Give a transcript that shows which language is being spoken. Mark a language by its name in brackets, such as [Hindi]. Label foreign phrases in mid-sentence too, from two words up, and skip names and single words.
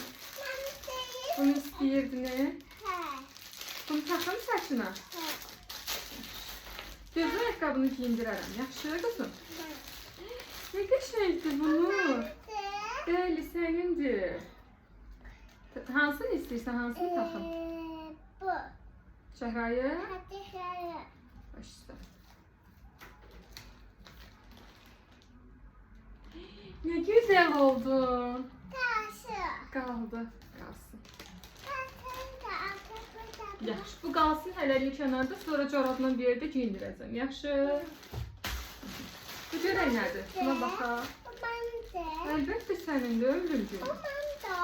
[Azerbaijani] Bunu istəyirdin. Bunu taxım saçına. Gözün ayaqqabını giyindirərəm. Yaxşı qızım. Ne qəşəngdir bunu. Bəli, sənindir. Hansını istəyirsən, hansını taxım? Bu. Şəhrayı? [Turkish] Hadi şöyle. Başla. Ne güzel oldun. Taşı. [Azerbaijani] Qaldı. Qalsın. [Turkish] Ayakkabı [Azerbaijani] Yaxşı, bu qalsın hələlik kənarda, sonra corabla bir yerdə giyindirəcəm. Yaxşı. Bu görək nədir? Buna baxaq. [Turkish] Bu bende. [Azerbaijani] Əlbəttə sənindir, ömrümcüm. [Turkish] Bu bende.